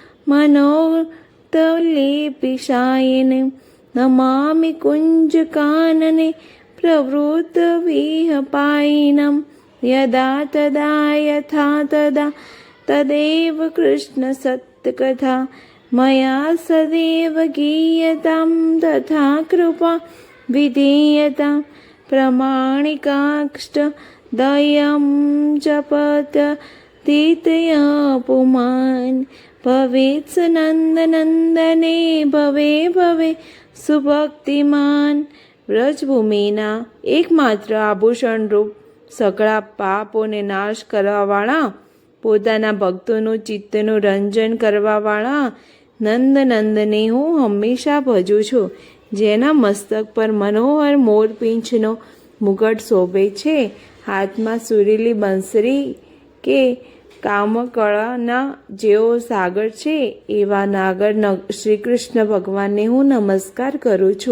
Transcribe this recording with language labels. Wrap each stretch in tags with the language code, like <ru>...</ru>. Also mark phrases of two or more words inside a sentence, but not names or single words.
<sa>मनोतलेपिशायिनीं नमामि कुञ्जकानने प्रवृत्तविहपायिनं यदा तदा यथा तदा तदेव कृष्णसत्कथा मया सदैव गीयतां तथा कृपा विधीयतां प्रमाणिकाष्टदयं जपत तीतया पुमान् भवेत्स नन्दनन्दने भवे भवे સુભક્તિમાન.</sa> <gu>વ્રજભૂમિના એકમાત્ર આભૂષણ રૂપ સકળા પાપોને નાશ કરવાવાળા, પોતાના ભક્તોનું ચિત્તનું રંજન કરવાવાળા નંદનંદને હું હંમેશા ભજું છું, જેના મસ્તક પર મનોહર મોરપીંછનો મુગટ શોભે છે, હાથમાં સુરીલી બંસરી કે કામકળાના જેઓ સાગર છે એવા નાગર શ્રી કૃષ્ણ ભગવાનને હું નમસ્કાર કરું છું.</gu>